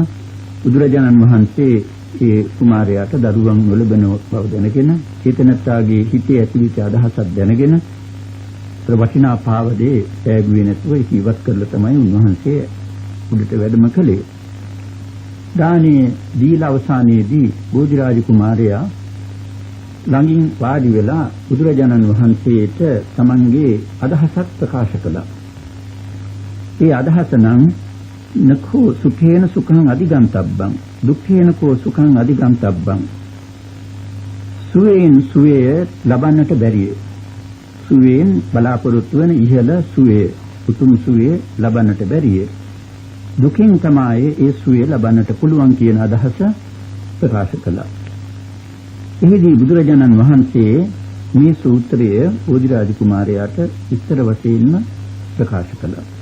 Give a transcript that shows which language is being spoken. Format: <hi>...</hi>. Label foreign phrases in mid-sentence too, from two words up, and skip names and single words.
<si>බුදුරජාණන් වහන්සේ ඒ කුමාරයාට දරුවන් නොලබන බව දැනගෙන චේතනත්තාගේ හිතේ ඇතිවිච්ච අදහසක් දැනගෙන වටිනා පාවදේ ඈගුවේ නැතුව ඉවත් කරලා තමයි උන්වහන්සේ උඩට වැඩම කළේ. දානේ දීලා අවසානයේදී බෝධිරාජ කුමාරයා ළඟින් වාඩි වෙලා බුදුරජාණන් වහන්සේට තමන්ගේ අදහසක් ප්‍රකාශ කළා. ඒ අදහස නම්</si> <pi>නඛෝ සුඛේන සුඛං අධිගන්තබ්බං දුක්ඛේන කෝ සුඛං අධිගන්තබ්බං</pi> <si>සුවේන් සුවේ ලබන්නට බැරිය. සුවේන් බලාපොරොත්තු වන ඉහළ සුවේ උතුම් සුවේ ලබන්නට බැරිය. දුකින් තමයි ඒ සුවේ ලබන්නට පුළුවන් කියන අදහස ප්‍රකාශ කළා. එහිදී බුදුරජාණන් වහන්සේ මේ සූත්‍රය ඕදිරාජ කුමාරයාට විස්තර වශයෙන්ම ප්‍රකාශ කළා.</si>